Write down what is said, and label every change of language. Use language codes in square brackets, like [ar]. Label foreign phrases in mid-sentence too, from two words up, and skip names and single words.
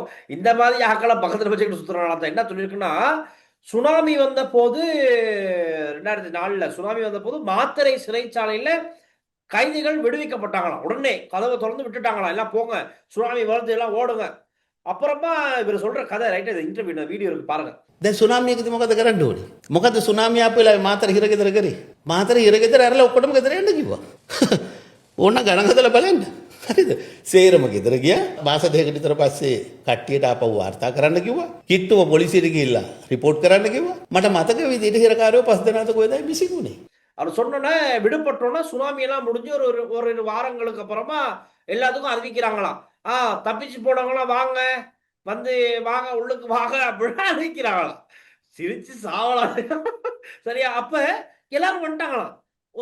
[ta] இந்த மாதிரி ஆக்களை பக்கத்துல வச்சுக்கிட்டு சுத்துறனால தான். என்ன சொல்லியிருக்குன்னா, சுனாமி வந்த போது 2004 சுனாமி வந்த போது மாத்தறை சிறைச்சாலையில கைதிகள் விடுவிக்கப்பட்டாங்களாம். உடனே கதவை திறந்து விட்டுட்டாங்களாம், எல்லாம் போங்க, சுனாமி வருது, எல்லாம் ஓடுங்க. அப்புறமா இவர் சொல்ற கதை ரைட், [en] interview video [ta] இருக்கு பாருங்க. [si] දැන් සුනාමියකදී මොකද කරන්න ඕනේ? මොකද සුනාමිය ආපු වෙලාවේ මාතර හිරගෙදර කරේ. මාතර හිරගෙදර ඇරලා ඔක්කොටම ගෙදර යන්න කිව්වා. ඕන ගණන් හදලා බලන්න. හරිද? සේරම ගෙදර ගියා. මාස දෙකකට විතර පස්සේ කට්ටියට ආපහු වාර්තා කරන්න කිව්වා. කිට්ටුව පොලිසියට ගිහිල්ලා රිපෝට් කරන්න කිව්වා. මට මතක විදිහට හිරකාරයෝ 5 දෙනාද කොහෙදයි මිසිකුනේ. [ta] அவர் சொன்னோன்னே விடுபட்டோன்னா சுனாமி எல்லாம் முடிஞ்சு ஒரு வாரங்களுக்கு அப்புறமா எல்லாத்துக்கும் அறிவிக்கிறாங்களாம். தப்பிச்சு போனவங்களாம் வாங்க, வந்து வாங்க, உள்ளுக்கு வாங்க அப்படின்னு அறிவிக்கிறாங்களாம். சிரிச்சு சாவலாம். சரியா? அப்ப எல்லாரும் வந்துட்டாங்களாம்.